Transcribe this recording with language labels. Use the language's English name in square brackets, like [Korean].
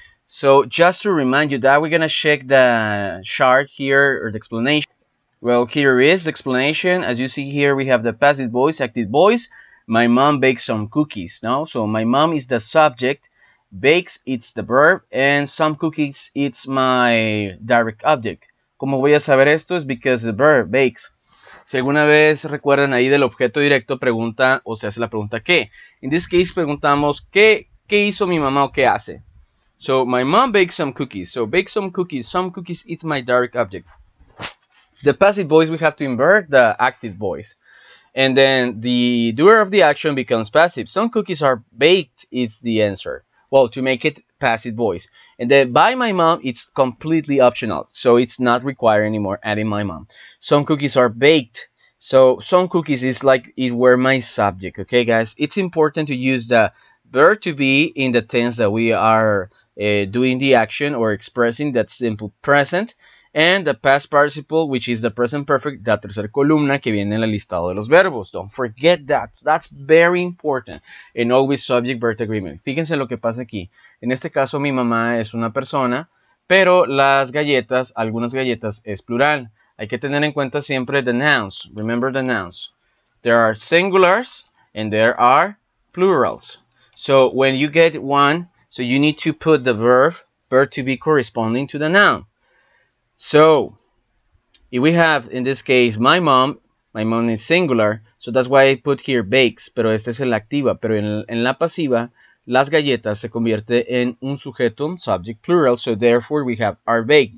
[English] So just to remind you that we're gonna check the chart here or the explanation. Well, here is the explanation. As you see here, we have the passive voice, active voice. My mom bakes some cookies. No, so my mom is the subject, bakes it's the verb, and some cookies it's my direct object. [Spanish] ¿Cómo voy a saber esto? Es [English] because the verb bakes. [Spanish] Si alguna vez recuerdan ahí del objeto directo, pregunta o se hace la pregunta ¿qué? [English] In this case [Spanish] preguntamos ¿qué hizo mi mamá o qué hace? [English] So my mom bakes some cookies. So bake some cookies it's my direct object. The passive voice we have to invert the active voice, and then the doer of the action becomes passive. Some cookies are baked is the answer, well, to make it passive voice. And then by my mom it's completely optional, so it's not required anymore adding my mom. Some cookies are baked, so some cookies is like it were my subject. Okay guys, it's important to use the verb to be in the tense that we are doing the action or expressing that simple present, and the past participle, which is the present perfect, [Spanish] la tercera columna que viene en el listado de los verbos. [English] Don't forget that. That's very important. And always subject-verb agreement. [Spanish] Fíjense lo que pasa aquí. En este caso, mi mamá es una persona, pero las galletas, algunas galletas, es plural. Hay que tener en cuenta siempre [English] the nouns. Remember the nouns. There are singulars and there are plurals. So when you get one, so you need to put the verb to be corresponding to the noun. So if we have, in this case, my mom is singular, so that's why I put here bakes, [Spanish] pero este es el activa, pero en la pasiva, las galletas se convierte en un sujeto, [English] subject plural, so therefore we have are baked.